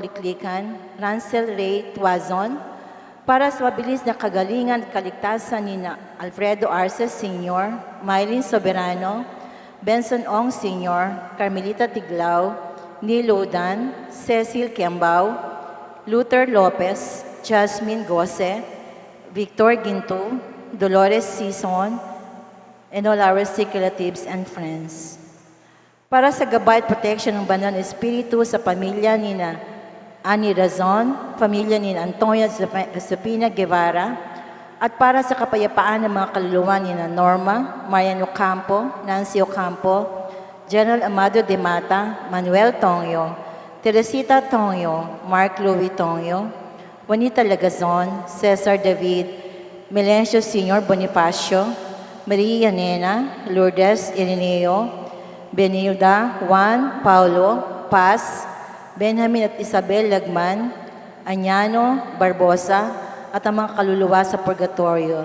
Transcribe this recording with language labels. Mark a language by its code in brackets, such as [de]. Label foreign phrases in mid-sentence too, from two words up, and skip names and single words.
[tl] Liklikan, Rancel Ray Tuazon, para sa mabilis na kagalingan at kaligtasan ni na Alfredo Arces Sr., Mylene Soberano, Benson Ong Sr., Carmelita Tiglao, Neil Lodan, Cecil Kiambao, Luther Lopez, Jasmine Gose, Victor Ginto, Dolores Sison, [en] and all our sick relatives and friends. [tl] Para sa gabay at protection ng banal na espiritu sa pamilya ni na Ani Razon, pamilya ni Antonia Josepina Guevara, at para sa kapayapaan ng mga kaluluwa ni Norma, Marian Ocampo, Nancy Ocampo, General Amado de Mata, Manuel Tongyo, Teresita Tongyo, Mark Louis Tongyo, Juanita Lagazon, Cesar David, Melencio Sr. Bonifacio, Maria Nena, Lourdes Irineo, Benilda, Juan, Paulo, Paz, Benjamin at Isabel Lagman, Anyano, Barbosa, at ang mga kaluluwa sa purgatorio.